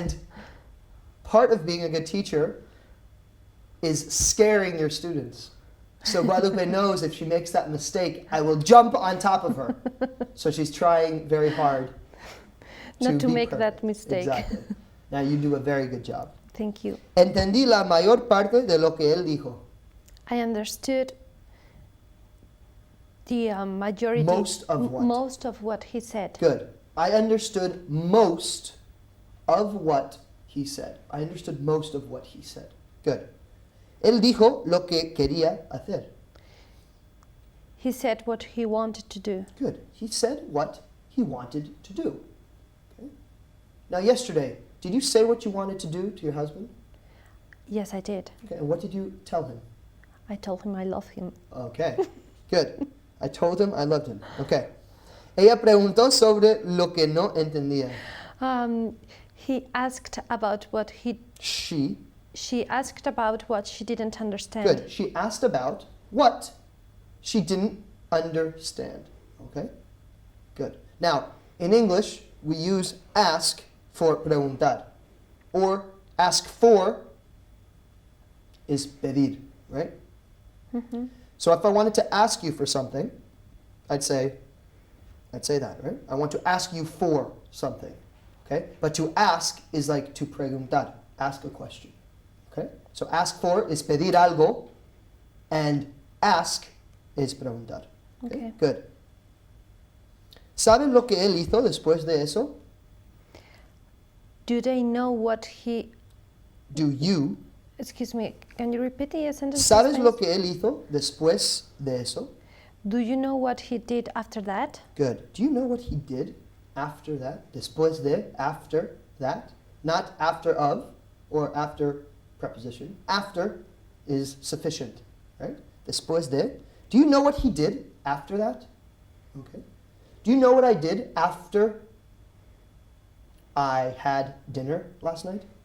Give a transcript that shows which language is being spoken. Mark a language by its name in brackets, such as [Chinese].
[English] And part of being a good teacher is scaring your students. So Guadalupe knows if she makes that mistake, I will jump on top of her. So she's trying very hard not to be make perfect. that mistake. Exactly. Now you do a very good job. Thank you. [Spanish] Entendí la mayor parte de lo que él dijo. [English] I understood the majority. Most of what? Most of what he said. Good. I understood most of what he said. I understood most of what he said. Good. [Spanish] Él dijo lo que quería hacer. [English] He said what he wanted to do. Good. He said what he wanted to do. Okay. Now, yesterday, did you say what you wanted to do to your husband? Yes, I did. Okay. And what did you tell him? I told him I love him. Okay. Good. I told him I loved him. Okay. [Spanish] Ella preguntó sobre lo que no entendía. [English] He asked about what he... She. She asked about what she didn't understand. Good. She asked about what she didn't understand. Okay? Good. Now, in English, we use ask for preguntar. Or ask for is pedir, right? Mm-hmm. So if I wanted to ask you for something, I'd say that, right? I want to ask you for something, okay? But to ask is like to preguntar, ask a question, okay? So ask for is [Spanish] pedir algo, [English] and ask is preguntar. Okay. Good. [Spanish] ¿Saben lo que él hizo después de eso? [English] Do they know what he... Do you? Excuse me, can you repeat the sentence? [Spanish] ¿Sabes lo que él hizo después de eso? [English] Do you know what he did after that? Good. Do you know what he did after that? [Spanish] Después de, [English] after that. Not after of or after preposition. After is sufficient, right? [Spanish] Después de. [English] Do you know what he did after that? Okay. Do you know what I did after I had dinner last night?